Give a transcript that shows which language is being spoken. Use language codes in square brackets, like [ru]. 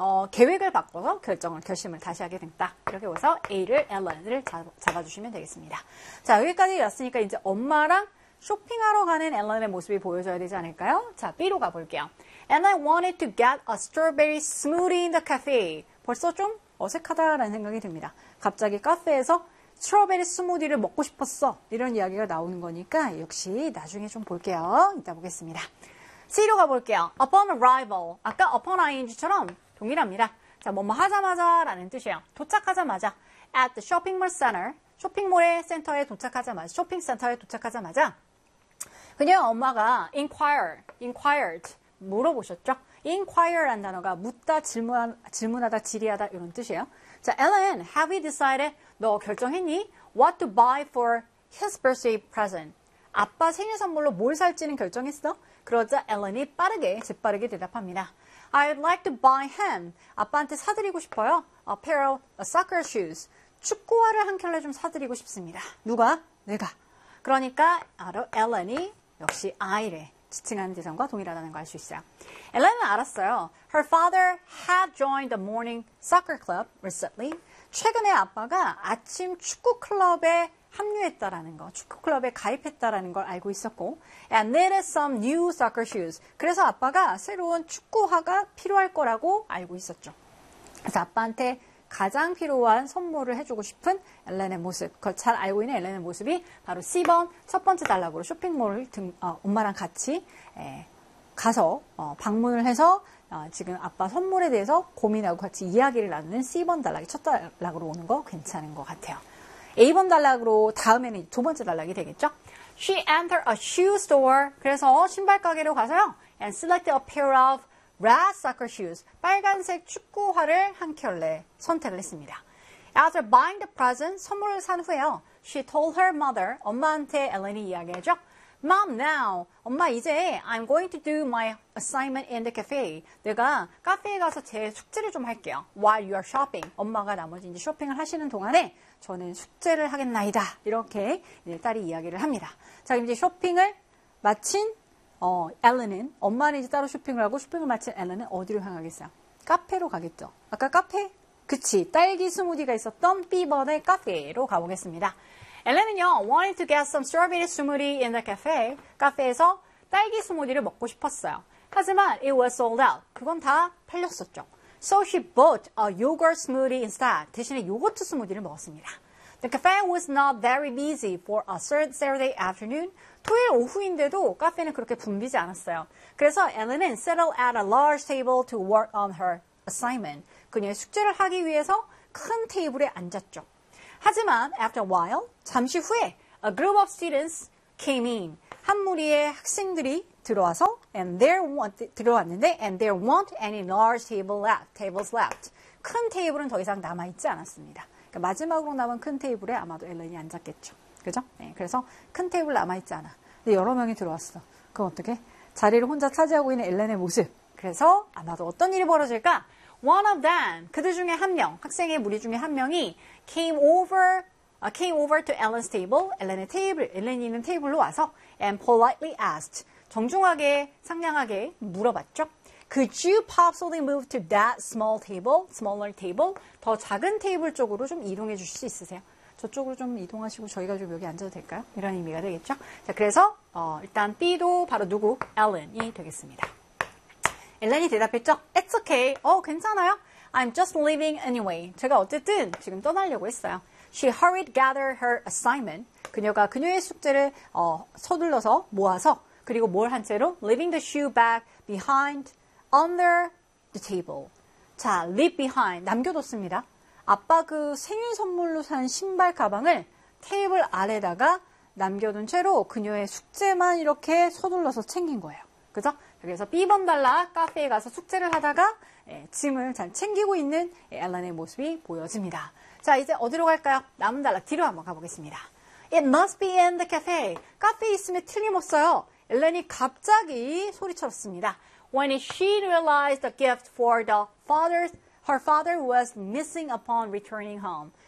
[ko] 계획을 바꿔서 결심을 다시 하게 됐다. 이렇게 해서 A를, Ellen을 잡아주시면 되겠습니다. 자, 여기까지 왔으니까 이제 엄마랑 쇼핑하러 가는 Ellen의 모습이 보여줘야 되지 않을까요? 자, B로 가볼게요. [en] And I wanted to get a strawberry smoothie in the cafe. [ko] 벌써 좀 어색하다라는 생각이 듭니다. 갑자기 카페에서 스트로베리 스무디를 먹고 싶었어. 이런 이야기가 나오는 거니까 역시 나중에 좀 볼게요. 이따 보겠습니다. C로 가볼게요. [en] Upon arrival. [ko] 아까 upon ing처럼 동일합니다. 자, 뭐뭐 하자마자 라는 뜻이에요. 도착하자마자. [en] At the shopping mall center. [ko] 쇼핑몰의 센터에 도착하자마자. 쇼핑 센터에 도착하자마자. 그녀의 엄마가 inquired. 물어보셨죠? inquire란 단어가 묻다, 질문하다, 질의하다 이런 뜻이에요. [en] 자, Ellen, have you decided? [ko] 너 결정했니? [en] What to buy for his birthday present? [ko] 아빠 생일 선물로 뭘 살지는 결정했어? 그러자 엘렌이 재빠르게 대답합니다. [en] I'd like to buy him. [ko] 아빠한테 사드리고 싶어요. [en] A pair of soccer shoes. [ko] 축구화를 한 켤레 좀 사드리고 싶습니다. 누가? 내가. 그러니까 바로 엘렌이 역시 아이를 지칭하는 대상과 동일하다는 걸 알 수 있어요. 엘렌은 알았어요. [en] Her father had joined the morning soccer club recently. [ko] 최근에 아빠가 아침 축구 클럽에 합류했다라는 거, 축구 클럽에 가입했다라는 걸 알고 있었고, [en] and needed some new soccer shoes. [ko] 그래서 아빠가 새로운 축구화가 필요할 거라고 알고 있었죠. 그래서 아빠한테 가장 필요한 선물을 해주고 싶은 엘렌의 모습, 그걸 잘 알고 있는 엘렌의 모습이 바로 C번 첫 번째 단락으로 쇼핑몰을 엄마랑 같이 가서 방문을 해서 지금 아빠 선물에 대해서 고민하고 같이 이야기를 나누는 C번 단락이 첫 단락으로 오는 거 괜찮은 것 같아요. A번 단락으로 다음에는 두 번째 단락이 되겠죠. [en] She entered a shoe store. [ko] 그래서 신발 가게로 가서요. [en] And selected a pair of red soccer shoes. [ko] 빨간색 축구화를 한 켤레 선택을 했습니다. [en] After buying the present, [ko] 선물을 산 후에요. [en] She told her mother, [ko] 엄마한테 엘렌이 이야기하죠. [en] Mom, now. [ko] 엄마, 이제 [en] I'm going to do my assignment in the cafe. [ko] 내가 카페에 가서 제 숙제를 좀 할게요. [en] While you are shopping. [ko] 엄마가 나머지 이제 쇼핑을 하시는 동안에 저는 숙제를 하겠나이다. 이렇게 딸이 이야기를 합니다. 자, 이제 쇼핑을 마친 엘렌은 엄마는 이제 따로 쇼핑을 하고 쇼핑을 마친 엘렌은 어디로 향하겠어요? 카페로 가겠죠. 아까 카페? 그치. 딸기 스무디가 있었던 B번의 카페로 가보겠습니다. 엘렌은요, [en] wanted to get some strawberry smoothie in the cafe. [ko] 카페에서 딸기 스무디를 먹고 싶었어요. 하지만 [en] it was sold out. [ko] 그건 다 팔렸었죠. [en] So she bought a yogurt smoothie instead. [ko] 대신에 요거트 스무디를 먹었습니다. [en] The cafe was not very busy for a third Saturday afternoon. [ko] 토요일 오후인데도 카페는 그렇게 붐비지 않았어요. 그래서 엘렌은 [en] settled at a large table to work on her assignment. [ko] 그녀의 숙제를 하기 위해서 큰 테이블에 앉았죠. 하지만 [en] after a while, [ko] 잠시 후에 [en] a group of students came in. [ko] 한 무리의 학생들이 들어와서 [en] and there want [ko] 들어왔는데 [en] and there weren't any large table left. Tables left. [ko] 큰 테이블은 더 이상 남아 있지 않았습니다. 그러니까 마지막으로 남은 큰 테이블에 아마도 엘런이 앉았겠죠. 그죠? 네, 그래서 큰 테이블 남아 있지 않아. 근데 여러 명이 들어왔어. 그럼 어떻게? 자리를 혼자 차지하고 있는 엘런의 모습. 그래서 아마도 어떤 일이 벌어질까? [en] One of them. [ko] 그들 중에 한 명, 학생의 무리 중에 한 명이 [en] came over to Ellen's table. [ko] 엘런의 테이블, 엘런이 있는 테이블로 와서 [en] and politely asked. [ko] 정중하게, 상냥하게 물어봤죠. [en] Could you possibly move to that small table? Smaller table? [ko] 더 작은 테이블 쪽으로 좀 이동해 주실 수 있으세요? 저쪽으로 좀 이동하시고 저희가 좀 여기 앉아도 될까요? 이런 의미가 되겠죠? 자, 그래서 일단 B도 바로 누구? Ellen이 되겠습니다. Ellen이 대답했죠? [en] It's okay. [ko] 괜찮아요. [en] I'm just leaving anyway. [ko] 제가 어쨌든 지금 떠나려고 했어요. [en] She hurried gather her assignment. [ko] 그녀가 그녀의 숙제를 서둘러서 모아서 그리고 뭘 한 채로? [en] Leaving the shoe bag behind under the table. [ko] 자, leave behind. 남겨뒀습니다. 아빠 그 생일 선물로 산 신발 가방을 테이블 아래다가 남겨둔 채로 그녀의 숙제만 이렇게 서둘러서 챙긴 거예요. 그죠? 그래서 B번 달라 카페에 가서 숙제를 하다가 짐을 잘 챙기고 있는 엘런의 모습이 보여집니다. 자, 이제 어디로 갈까요? 남은 달라 뒤로 한번 가보겠습니다. [en] It must be in the cafe. [ko] 카페에 있으면 틀림없어요. 엘런이 갑자기 소리쳤습니다. [en] When she realized the gift for the father's Her father was missing upon returning home.